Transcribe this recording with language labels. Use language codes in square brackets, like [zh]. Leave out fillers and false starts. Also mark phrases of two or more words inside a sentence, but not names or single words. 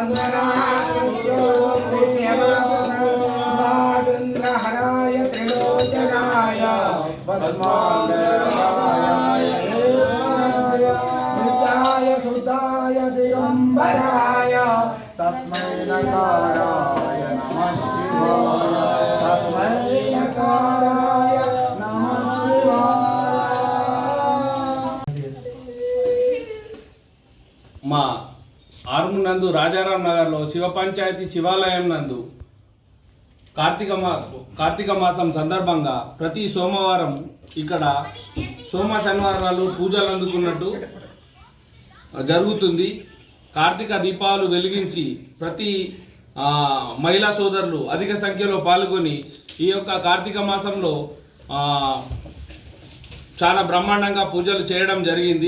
[sa] वन्दनाय त्रिलोचनाय भस्माय नित्याय शुद्धाय दिगम्बराय तस्मै नकाराय नमः शिवाय तस्मै नकाराय नमः शिवाय। मा आरुण [te] నందు రాజారాం నగర్లో శివ పంచాయతీ శివాలయం నందు కార్తీక మాసం సందర్భంగా ప్రతి సోమవారం ఇక్కడ సోమ శనివారాలు పూజలు అందుకున్నట్టు జరుగుతుంది. కార్తీక దీపాలు వెలిగించి ప్రతి మహిళా సోదరులు అధిక సంఖ్యలో పాల్గొని ఈ యొక్క కార్తీక మాసంలో చాలా బ్రహ్మాండంగా పూజలు చేయడం జరిగింది.